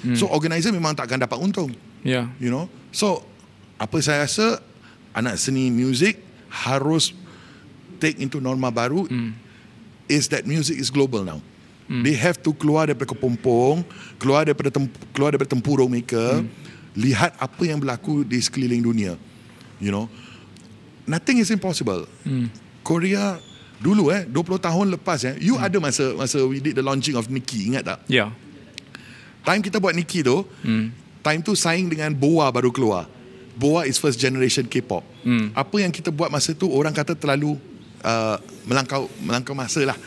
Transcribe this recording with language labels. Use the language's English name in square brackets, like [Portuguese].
[Malay] So organizer memang tak akan dapat untung. [English] You know. [Malay] So apa saya rasa, anak seni muzik harus [English] take into [Malay] norma baru, [English] is that music is global now. They have to [Malay] keluar daripada kepompong, keluar daripada tempurung mereka, lihat apa yang berlaku di sekeliling dunia. [English] You know, nothing is impossible. [Malay] Korea dulu 20 tahun lepas you ada masa [English] we did the launching of Nikki, [Malay] ingat tak? [English] Time [Malay] kita buat Nikki tu, Time tu saing dengan Boa baru keluar. [English] Boa is first generation K-pop. [Malay] Apa yang kita buat masa tu orang kata terlalu melangkau masa lah.